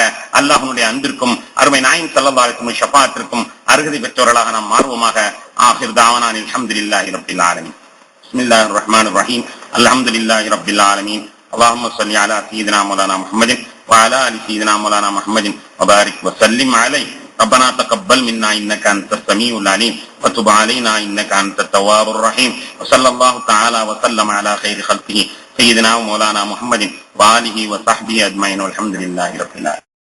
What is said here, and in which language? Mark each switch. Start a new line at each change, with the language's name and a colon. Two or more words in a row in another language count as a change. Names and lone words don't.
Tamil: அல்லாஹ்வுடைய அன்பிற்கும் அருமை நாயகம்
Arabic: صلى الله عليه وسلم
Tamil: ஷஃபாஅத்திற்கும் அருகதை பெற்றவர்களாக நாம் மாறுவோமாக.
Arabic: آخر دعوانا الحمد لله رب العالمين. بسم الله الرحمن الرحيم. الحمد لله رب العالمين. اللهم صل على سيدنا مولانا محمد وعلى آل سيدنا مولانا محمد وبارك وسلم عليه. ربنا تقبل منا إنك أنت السميع العليم وتب علينا إنك أنت التواب الرحيم وصلى الله تعالى وسلم على خير خلقه سيدنا ومولانا محمد وآله وصحبه أجمعين والحمد لله رب العالمين.